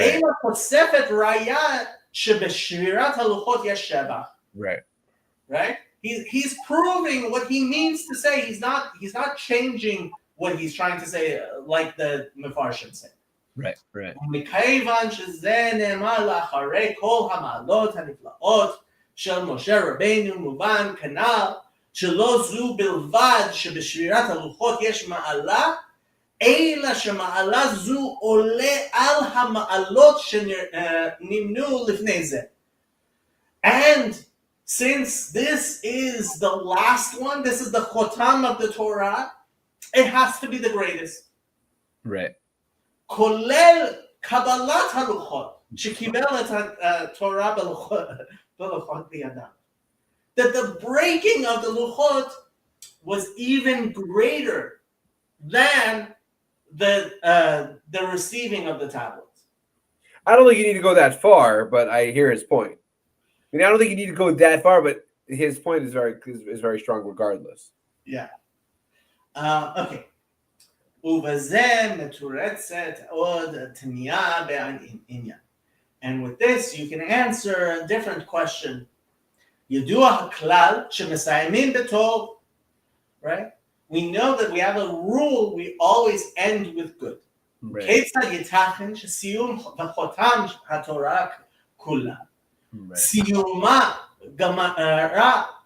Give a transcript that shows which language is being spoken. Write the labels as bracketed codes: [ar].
[he] אלא תוספת ראיה שבשבירת הלוחות יש שבח. [en] Right? He's proving what he means to say. He's not changing what he's trying to say, like the Mefarshim say. Right. [he] ומכיוון שזה נאמר לאחרי כל המעלות הנפלאות של משה רבנו מובן כנ"ל שלא זו בלבד שבשבירת הלוחות יש מעלה, אלא שמעלה זו עולה על המעלות שנמנו לפני זה. [en] And since this is the last one, this is the chotam of the Torah, it has to be the greatest. Right. [he] כולל קבלת הלוחות, שקיבל את התורה בלוחות בידם. [en] That the breaking of the luchot was even greater than the receiving of the tablets. I don't think you need to go that far, but I hear his point. I mean, I don't think you need to go that far, but his point is very strong regardless. Yeah. Okay. [he] ובזה מתורצת עוד תמיהה בעניין. [en] And with this, you can answer a different question. [he] ידוע הכלל שמסיימים בטוב, [en] right? We know that we have a rule, we always end with good. [he] כיצד ייתכן שסיום וחותם התורה כולה. סיומה גמרה